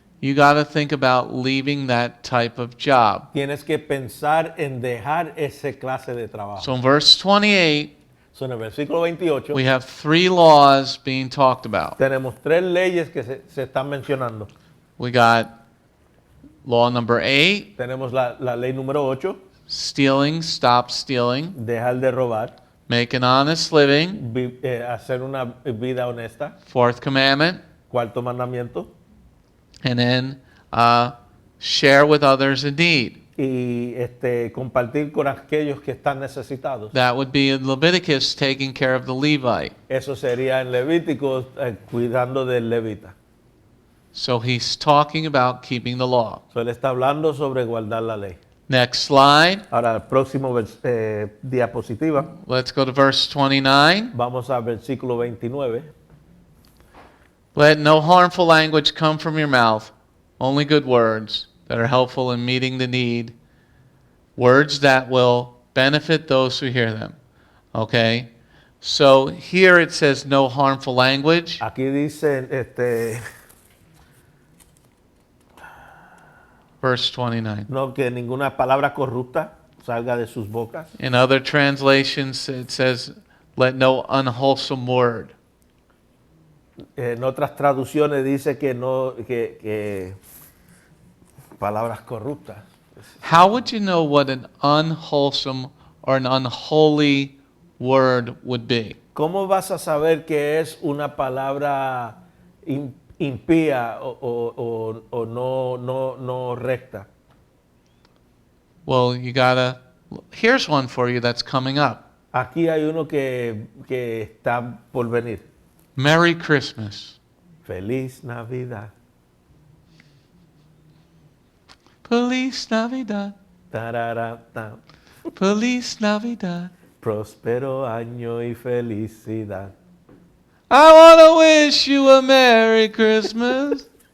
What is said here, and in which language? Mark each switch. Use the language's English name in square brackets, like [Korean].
[English] you got to think about leaving that type of job. [Spanish] tienes que pensar en dejar ese clase de trabajo. [English] So in verse 28, [Spanish] So, en el versículo 28 [English] we have 3 laws being talked about. [Spanish] tenemos 3 leyes que se están mencionando. [English] We got law number 8, [Spanish] Tenemos la ley número 8, [English] stealing, stop stealing, [Spanish] dejar de robar, [English] make an honest living. [Spanish] hacer una vida honesta. [English] 4th commandment, [Spanish] Cuarto mandamiento. [English] and then share with others in need. [Spanish] Y compartir con aquellos que están necesitados. [English] That would be in Leviticus, taking care of the Levite. [Spanish] Eso sería en Levítico, cuidando del levita. [English] So he's talking about keeping the law. [Spanish] So, él está hablando sobre guardar la ley. [English] Next slide. [Spanish] Ahora, el próximo diapositiva, [English] Let's go to verse 29. [Spanish] vamos al versículo 29. [English] Let no harmful language come from your mouth, only good words that are helpful in meeting the need, words that will benefit those who hear them. Okay? So here it says no harmful language. [Spanish] Aquí dice, [English] Verse 29. [Spanish] no, que ninguna palabra corrupta salga de sus bocas. [English] In other translations, it says, let no unwholesome word. [Spanish] En otras traducciones dice que no, que palabras corruptas. [English] How would you know what an unwholesome or an unholy word would be? [Spanish] ¿Cómo vas a saber que es una palabra impía o no recta? [English] Well, you gotta. Here's one for you that's coming up. [Spanish] Aquí hay uno que está por venir. [English] Merry Christmas. [Spanish] Feliz Navidad. Feliz Navidad. Tararata. Feliz Navidad. Próspero año y felicidad. [English] I want to wish you a Merry Christmas.